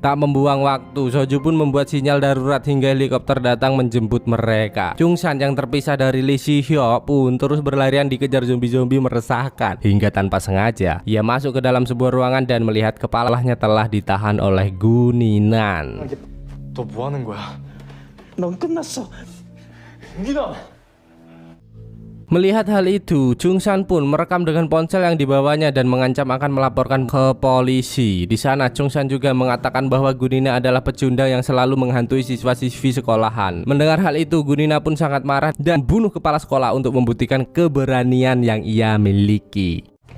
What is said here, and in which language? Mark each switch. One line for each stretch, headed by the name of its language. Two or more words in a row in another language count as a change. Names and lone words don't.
Indonesian: Tak membuang waktu, Soju pun membuat sinyal darurat hingga helikopter datang menjemput mereka. Chungsan yang terpisah dari Lee Si-hyo pun terus berlarian dikejar zombie-zombie meresahkan. Hingga tanpa sengaja, ia masuk ke dalam sebuah ruangan dan melihat kepalanya telah ditahan oleh Guninan.
Korean: 너 뭐 하는 거야? 넌 끝났어. 민아.
Indonesian: Melihat hal itu, Chungsan pun merekam dengan ponsel yang dibawanya dan mengancam akan melaporkan ke polisi. Di sana Chungsan juga mengatakan bahwa Gunina adalah pecundang yang selalu menghantui siswa-siswi sekolahan. Mendengar hal itu, Gunina pun sangat marah dan bunuh kepala sekolah untuk membuktikan keberanian yang ia miliki.